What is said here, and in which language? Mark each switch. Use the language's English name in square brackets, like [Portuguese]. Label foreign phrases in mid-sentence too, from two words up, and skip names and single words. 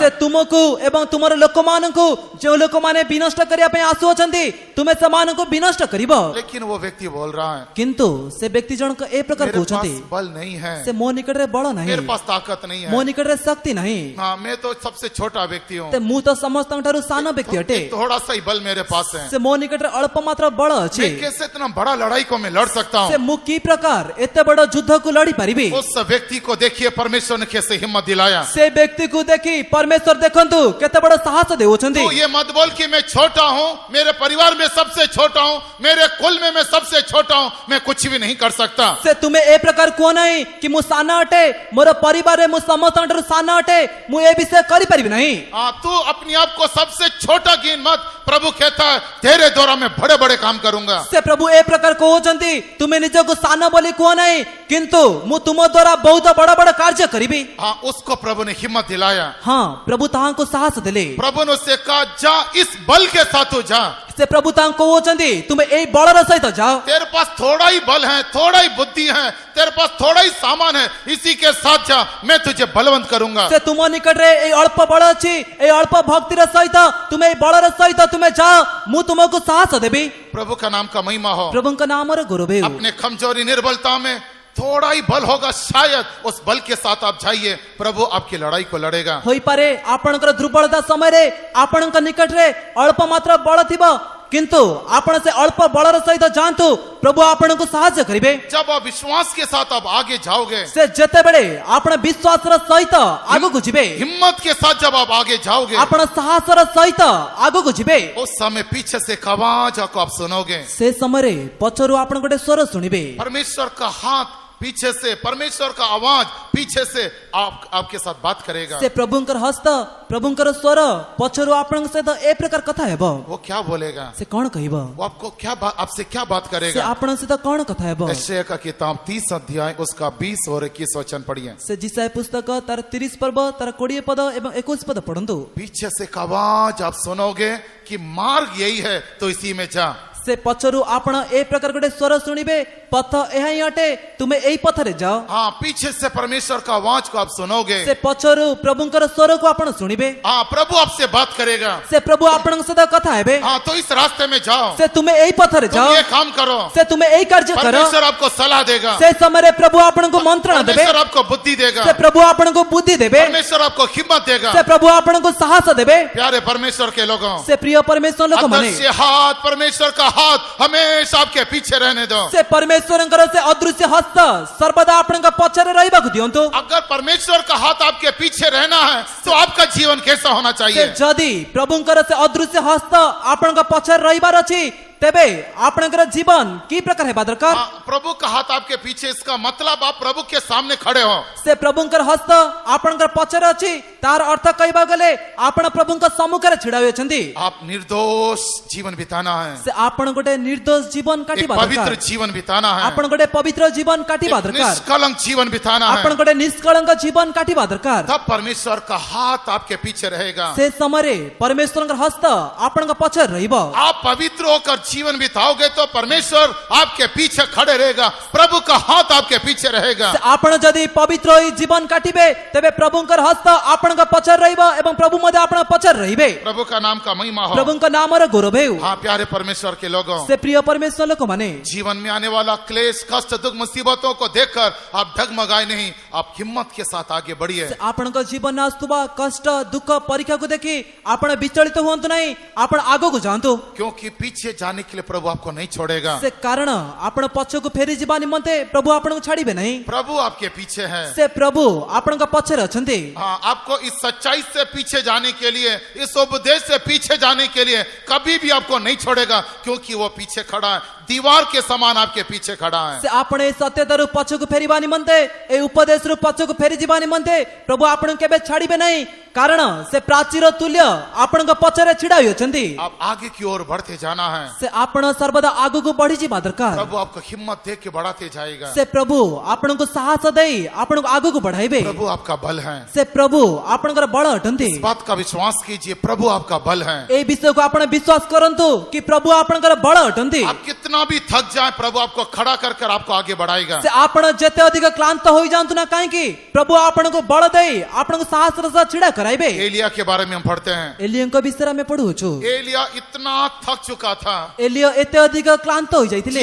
[Odia] ସେ ତୁମକୁ ଏବଂ ତୁମର ଲୋକମାନଙ୍କୁ ଯୋ ଲୋକ ମାନେ ବିନଷ୍ଟ କରିଆ ପେ ଆସୁ ଅଛନ୍ତି ତୁମେ ସମାନଙ୍କୁ ବିନଷ୍ଟ କରିବ। [Hindi] लेकिन वो व्यक्ति बोल रहा है [Odia] କିନ୍ତୁ ସେ ବ୍ୟକ୍ତି ଜଣକ ଏ ପ୍ରକାର [Hindi] मेरे [Odia] कहउछंती [Hindi] पास बल नहीं है, [Odia] ସେ ମୋ ନିକଟ ରେ ବଳ ନାହିଁ, [Hindi] मेरे पास ताकत नहीं [Odia] मो [Hindi] है, [Odia] ନିକଟ ରେ ଶକ୍ତି ନାହିଁ। [Hindi] हाँ मैं तो सबसे छोटा छोटा व्यक्ति हूँ, [Odia] ते ମୁଁ ତ ସମସ୍ତଙ୍କ ଠାରୁ ସାନ ବ୍ୟକ୍ତି ଅଟେ। [Hindi] थोड़ा सा ही बल मेरे पास है, [Odia] ସେ ମୋ ନିକଟରେ ଅଳ୍ପ ମାତ୍ର ବଳ ଅଛି। [Hindi] मैं कैसे इतना बड़ा लड़ाई को मैं लड़ सकता [Odia] ସେ [Hindi] हूँ? [Odia] ମୁଁ କି ପ୍ରକାର ଏତେ ବଡ ଯୁଦ୍ଧକୁ ଲଢି ପାରିବି? [Hindi] उस व्यक्ति को देखिए परमेश्वर ने कैसे हिम्मत दिलाया। [Odia] ସେ ବ୍ୟକ୍ତିକୁ ଦେଖି ପରମେଶ୍ୱର ଦେଖନ୍ତୁ କେତେ ବଡ ସାହସ ଦେଉଛନ୍ତି। [Hindi] तू ये मत बोल कि मैं छोटा हूँ, मेरे परिवार में सबसे छोटा हूँ, मेरे कुल में मैं सबसे छोटा हूँ, मैं कुछ भी नहीं कर सकता। [Odia] ସେ ତୁମେ ଏ ପ୍ରକାର କୁହ ନାହିଁ କି ମୁଁ ସାନ ଅଟେ, ମୋର ପରିବାରରେ ମୁଁ ସମସ୍ତଙ୍କ ଠାରୁ ସାନ ଅଟେ, ମୁଁ ଏ ବିଷୟ କରିପାରିବି ନାହିଁ। [Hindi] हाँ, तू अपने आप को सबसे छोटा गिन मत। प्रभु कहता है तेरे द्वारा मैं बड़े बड़े काम करूंगा। [Odia] ସେ ପ୍ରଭୁ ଏ ପ୍ରକାର କହୁଛନ୍ତି ତୁମେ ନିଜକୁ ସାନ ବୋଲି କୁହ ନାହିଁ, କିନ୍ତୁ ମୁଁ ତୁମ ଦ୍ୱାରା ବହୁତ ବଡ ବଡ କାର୍ଯ୍ୟ କରିବି। [Hindi] हाँ, उसको प्रभु ने हिम्मत दिलाया। [Odia] ହଁ ପ୍ରଭୁ ତାହାଙ୍କୁ ସାହସ ଦେଲେ। [Hindi] प्रभु ने उससे कहा जा इस बल के साथ तू जा। [Odia] ସେ ପ୍ରଭୁ ତାଙ୍କୁ କହୁଛନ୍ତି ତୁମେ ଏଇ ବଳର ସହିତ ଯାଅ। [Hindi] तेरे पास थोड़ा ही बल है, थोड़ा ही बुद्धि है, तेरे पास थोड़ा ही सामान है, इसी के साथ जा, मैं तुझे बलवंत करूंगा। [Odia] ସେ ତୁମ ନିକଟରେ ଏଇ ଅଳ୍ପ ବଳ ଅଛି, ଏଇ ଅଳ୍ପ ଭକ୍ତିର ସହିତ ତୁମେ ଏଇ ବଳର ସହିତ ତୁମେ ଯାଅ, ମୁଁ ତୁମକୁ ସାହସ ଦେବି। [Hindi] प्रभु का नाम का महिमा हो। [Odia] ପ୍ରଭୁଙ୍କ ନାମର ଗୌରବ ହେଉ। [Hindi] अपने कमजोरी निर्बलता में थोड़ा ही बल होगा, शायद उस बल के साथ आप जाइए, प्रभु आपकी लड़ाई को लड़ेगा। [Odia] ହୋଇପାରେ ଆପଣଙ୍କର ଦୁର୍ବଳତା ସମୟରେ ଆପଣଙ୍କ ନିକଟରେ ଅଳ୍ପ ମାତ୍ର ବଳ ଥିବ, କିନ୍ତୁ ଆପଣ ସେ ଅଳ୍ପ ବଳର ସହିତ ଯାଆନ୍ତୁ, ପ୍ରଭୁ ଆପଣଙ୍କୁ ସାହାଯ୍ୟ କରିବେ। [Hindi] जब आप विश्वास के साथ आप आगे जाओगे, [Odia] ସେ ଯେତେବେଳେ ଆପଣ ବିଶ୍ୱାସର ସହିତ ଆଗକୁ ଯିବେ, [Hindi] हिम्मत के साथ जब आप आगे जाओगे, [Odia] ଆପଣ ସାହସର ସହିତ ଆଗକୁ ଯିବେ, [Hindi] उस समय पीछे से एक आवाज को आप सुनोगे। [Odia] ସେ ସମୟରେ ପଛରୁ ଆପଣ ଗୋଟେ ସ୍ୱର ଶୁଣିବେ। [Hindi] परमेश्वर का हाथ पीछे से, परमेश्वर का आवाज पीछे से आपके साथ बात करेगा। [Odia] ସେ ପ୍ରଭୁଙ୍କର ହସ୍ତ, ପ୍ରଭୁଙ୍କର ସ୍ୱର ପଛରୁ ଆପଣଙ୍କ ସହିତ ଏ ପ୍ରକାର କଥା ହେବ। [Hindi] वो क्या बोलेगा? [Odia] ସେ କଣ କହିବ? [Hindi] वो आपको क्या आपसे क्या बात [Odia] ସେ [Hindi] करेगा? [Odia] ଆପଣଙ୍କ ସହିତ କଣ କଥା ହେବ? [Hindi] यशायाह का किताब 30 अध्याय उसका 20 और 21 वचन पढ़िए। [Odia] ସେ ଜିସାୟ ପୁସ୍ତକ ତାର 30 ପର୍ବ ତାର 20 ପଦ ଏବଂ 21 ପଦ ପଢନ୍ତୁ। [Hindi] पीछे से एक आवाज आप सुनोगे कि मार्ग यही है तो इसी में जा। [Odia] ସେ ପଛରୁ ଆପଣ ଏ ପ୍ରକାର ଗୋଟେ ସ୍ୱର ଶୁଣିବେ, ପଥ ଏହା ହିଁ ଅଟେ, ତୁମେ ଏଇ ପଥରେ ଯାଅ। [Hindi] हाँ, पीछे से परमेश्वर का आवाज को आप सुनोगे। [Odia] ସେ ପଛରୁ ପ୍ରଭୁଙ୍କର ସ୍ୱରକୁ ଆପଣ ଶୁଣିବେ। [Hindi] हाँ, प्रभु आपसे बात करेगा। [Odia] ସେ ପ୍ରଭୁ ଆପଣଙ୍କ ସହିତ କଥା ହେବେ। [Hindi] हाँ, तो इस रास्ते में जाओ, [Odia] ସେ ତୁମେ ଏଇ ପଥରେ [Hindi] तुम [Odia] ଯାଅ, [Hindi] ये काम करो। [Odia] ସେ ତୁମେ ଏଇ କାର୍ଯ୍ୟ କର। [Hindi] परमेश्वर आपको सलाह देगा, [Odia] ସେ ସମୟରେ ପ୍ରଭୁ ଆପଣଙ୍କୁ ମନ୍ତ୍ରଣା ଦେବେ, [Hindi] परमेश्वर आपको बुद्धि देगा, [Odia] ସେ ପ୍ରଭୁ ଆପଣଙ୍କୁ ବୁଦ୍ଧି ଦେବେ, [Hindi] परमेश्वर आपको हिम्मत देगा। [Odia] ସେ ପ୍ରଭୁ ଆପଣଙ୍କୁ ସାହସ ଦେବେ। [Hindi] प्यारे परमेश्वर के लोगों, [Odia] ସେ ପ୍ରିୟ ପରମେଶ୍ୱର ଲୋକମାନେ, [Hindi] अदृश्य हाथ, परमेश्वर का हाथ हमेशा आपके पीछे रहने दो। [Odia] ସେ ପରମେଶ୍ୱରଙ୍କର ସେ ଅଦୃଶ୍ୟ ହସ୍ତ ସର୍ବଦା ଆପଣଙ୍କ ପଛରେ ରହିବାକୁ ଦିଅନ୍ତୁ। [Hindi] अगर परमेश्वर का हाथ आपके पीछे रहना है तो आपका जीवन कैसा होना [Odia] ସେ [Hindi] चाहिए? [Odia] ଯଦି ପ୍ରଭୁଙ୍କର ସେ ଅଦୃଶ୍ୟ ହସ୍ତ ଆପଣଙ୍କ ପଛରେ ରହିବାର ଅଛି, ତେବେ ଆପଣଙ୍କର ଜୀବନ କି ପ୍ରକାର ହେବା ଦରକାର? [Hindi] हाँ, प्रभु का हाथ आपके पीछे, इसका मतलब आप प्रभु के सामने खड़े हो। [Odia] ସେ ପ୍ରଭୁଙ୍କର ହସ୍ତ ଆପଣଙ୍କର ପଛରେ ଅଛି, ତାର ଅର୍ଥ କହିବାକୁ ଗଲେ ଆପଣ ପ୍ରଭୁଙ୍କ ସମ୍ମୁଖରେ ଛିଡା ହୋଇଛନ୍ତି। [Hindi] आप निर्दोष जीवन बिताना है, [Odia] ସେ ଆପଣ ଗୋଟେ ନିର୍ଦ୍ଦୋଷ ଜୀବନ [Hindi] एक [Odia] କାଟିବା [Hindi] पवित्र [Odia] ଦରକାର। [Hindi] जीवन बिताना है, [Odia] ଆପଣ ଗୋଟେ ପବିତ୍ର ଜୀବନ କାଟିବା [Hindi] एक [Odia] ଦରକାର। [Hindi] निष्कलंक जीवन बिताना [Odia] ଆପଣ [Hindi] है। [Odia] ଗୋଟେ ନିଷ୍କଳଙ୍କ ଜୀବନ କାଟିବା ଦରକାର। [Hindi] तब परमेश्वर का हाथ आपके पीछे रहेगा। [Odia] ସେ ସମୟରେ ପରମେଶ୍ୱରଙ୍କ ହସ୍ତ ଆପଣଙ୍କ ପଛରେ ରହିବ। [Hindi] आप पवित्र होकर जीवन बिताओगे तो परमेश्वर आपके पीछे खड़े रहेगा, प्रभु का हाथ आपके पीछे रहेगा। [Odia] ସେ ଆପଣ ଯଦି ପବିତ୍ର ହୋଇ ଜୀବନ କାଟିବେ, ତେବେ ପ୍ରଭୁଙ୍କର ହସ୍ତ ଆପଣଙ୍କ ପଛରେ ରହିବ ଏବଂ ପ୍ରଭୁ ମଧ୍ୟ ଆପଣଙ୍କ ପଛରେ ରହିବେ। [Hindi] प्रभु का नाम का महिमा हो। [Odia] ପ୍ରଭୁଙ୍କ ନାମର ଗୌରବ ହେଉ। [Hindi] हाँ, प्यारे परमेश्वर के लोगों, [Odia] ସେ ପ୍ରିୟ ପରମେଶ୍ୱର ଲୋକମାନେ, [Hindi] जीवन में आने वाला क्लेश, कष्ट, दुख, मुसीबतों को देखकर आप डगमगाए नहीं, आप हिम्मत के साथ आगे बढ़िए। [Odia] ସେ ଆପଣଙ୍କ ଜୀବନରେ ଆସୁଥିବା କଷ୍ଟ, ଦୁଃଖ, ପରୀକ୍ଷାକୁ ଦେଖି ଆପଣ ବିଚଳିତ ହୁଅନ୍ତୁ ନାହିଁ, ଆପଣ ଆଗକୁ ଯାଆନ୍ତୁ। [Hindi] क्योंकि पीछे जाने के लिए प्रभु आपको नहीं छोड़ेगा। [Odia] ସେ କାରଣ ଆପଣ ପଛକୁ ଫେରି ଯିବା ନିମନ୍ତେ ପ୍ରଭୁ ଆପଣଙ୍କୁ ଛାଡିବେ ନାହିଁ। [Hindi] प्रभु आपके पीछे है। [Odia] ସେ ପ୍ରଭୁ ଆପଣଙ୍କ ପଛରେ ଅଛନ୍ତି। [Hindi] हाँ, आपको इस सच्चाई से पीछे जाने के लिए, इस उपदेश से पीछे जाने के लिए कभी भी आपको नहीं छोड़ेगा, क्योंकि वो पीछे खड़ा है, दीवार के समान आपके पीछे खड़ा है। [Odia] ସେ ଆପଣ ଏ ସତ୍ୟତାରୁ ପଛକୁ ଫେରିବା ନିମନ୍ତେ, ଏ ଉପଦେଶରୁ ପଛକୁ ଫେରି ଯିବା ନିମନ୍ତେ ପ୍ରଭୁ ଆପଣଙ୍କୁ କେବେ ଛାଡିବେ ନାହିଁ, କାରଣ ସେ ପ୍ରାଚୀର ତୁଲ୍ୟ ଆପଣଙ୍କ ପଛରେ ଛିଡା ହୋଇଅଛନ୍ତି। [Hindi] आप आगे की ओर बढ़ते जाना है। [Odia] ସେ ଆପଣ ସର୍ବଦା ଆଗକୁ ବଢିଯିବା ଦରକାର। [Hindi] प्रभु आपको हिम्मत दे के बढ़ाते जाएगा। [Odia] ସେ ପ୍ରଭୁ ଆପଣଙ୍କୁ ସାହସ ଦେଇ ଆପଣଙ୍କୁ ଆଗକୁ ବଢାଇବେ। [Hindi] प्रभु आपका बल है। [Odia] ସେ ପ୍ରଭୁ ଆପଣଙ୍କର ବଳ ଅଟନ୍ତି। [Hindi] इस बात का विश्वास कीजिए, प्रभु आपका बल है। [Odia] এই ବିଷୟକୁ ଆପଣ ବିଶ୍ୱାସ କରନ୍ତୁ କି ପ୍ରଭୁ ଆପଣଙ୍କର ବଳ ଅଟନ୍ତି। [Hindi] आप कितना कितना भी थक जाए प्रभु आपको खड़ा कर कर आपको आगे बढ़ाएगा। [Odia] ସେ ଆପଣ ଯେତେ ଅଧିକ କ୍ଳାନ୍ତ ହୋଇ ଯାଆନ୍ତୁ ନା କାହିଁକି ପ୍ରଭୁ ଆପଣ କୁ ବଳ ଦେଇ ଆପଣ କୁ ସାହସ ରସ ଛିଡା କରାଇବେ। [Hindi] एलिया के बारे में हम पढ़ते हैं। [Odia] ଏଲିୟନ କୁ ବିଷୟ ରେ ପଢୁ ଛୁ। [Hindi] एलिया इतना थक चुका था, [Odia] ଏଲିୟୋ ଏତେ ଅଧିକ କ୍ଳାନ୍ତ ହୋଇ ଯାଇଥିଲେ,